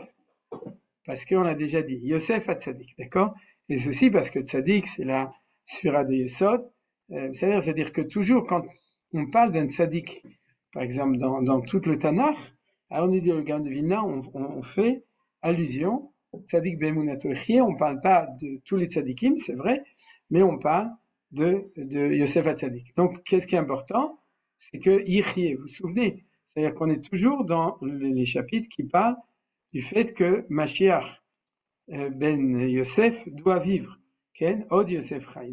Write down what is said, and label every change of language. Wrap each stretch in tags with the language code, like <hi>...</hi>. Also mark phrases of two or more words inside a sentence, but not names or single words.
<fr>Parce qu'on a déjà dit Yosef a tzadik, d'accord? Et ceci parce que tzadik c'est la sphira de Yesod, c'est-à-dire que toujours quand on parle d'un tzadik, par exemple dans tout le Tanakh, alors on dit le Gaon de Vilna, on fait allusion,</fr> <he>צדיק באמונתו יחיה,</he> <fr>on ne parle pas de tous les tzadikim, c'est vrai, mais on parle de Yosef HaTzadik. Donc qu'est-ce qui est important? C'est que yichye, vous vous souvenez, c'est-à-dire qu'on est toujours dans les chapitres qui parlent du fait que Mashiach ben Yosef doit vivre,</fr> <he>כן עוד יוסף חי.</he>